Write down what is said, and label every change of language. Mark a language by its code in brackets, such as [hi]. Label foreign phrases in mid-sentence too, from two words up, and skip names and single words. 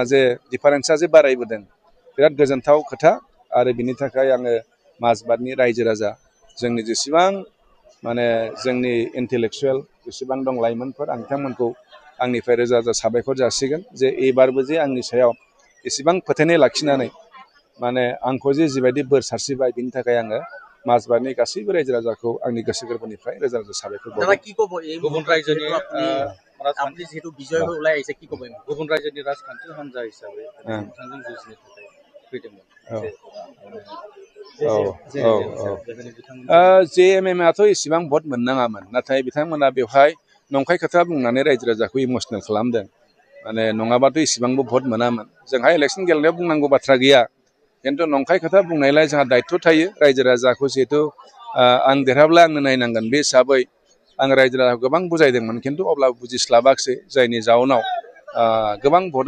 [brx] जे डिफारेन्सआ जे बारायबोदों बिराद गोजोनथाव खोथा आरो बिनि थाखाय आङो माजबातनि रायजो राजा जोंनि जेसेबां माने जोंनि इन्टेलेक्सुवेल जेसेबां दं लाइमोनफोर आं बिथांमोनखौ आंनिफ्राय रोजा रोजा साबायखर जासिगोन जे एबारबो जे आंनि सायाव एसेबां फोथायनाय लाखिनानै माने आंखौ जे जिबायदि बोर सारस्रिबाय बिनि थाखाय आङो माजबातनि गासैबो रायजो राजाखौ आंनि गोसो गोरबोनिफ्राय रोजा रोजा साबायखर बावो गुबुन रायजोनि [bn] আপনি যেহেতু বিজয় হয়ে ওলাই আইছে কি কবেন [brx] गुबुन रायजोनि राजखान्थि हान्जा हिसाबै नोंथांजों जुजिनो थाखाय फैदोंमोन JMM आथ' इसेबां भट मोननाङामोन नाथाय बिथांमोना बेवहाय नंखाय खोथा बुंनानै रायजो राजाखौ इमसनेल खालामदों माने नङाबाथ' इसेबांबो भट मोनामोन जोंहा इलेक्सन गेलेनायाव बुंनांगौ बाथ्रा गैया खिन्थु नंखाय खोथा बुंनायलाय जोंहा दायित्व थायो रायजो राजाखौ जिहेतु आं देरहाब्ला आंनो नायनांगोन बे हिसाबै आं रायजो राजाखौ गोबां बुजायदोंमोन खिन्थु अब्लाबो बुजिस्लाबाखिसै जायनि जाउनाव गोबां भटआ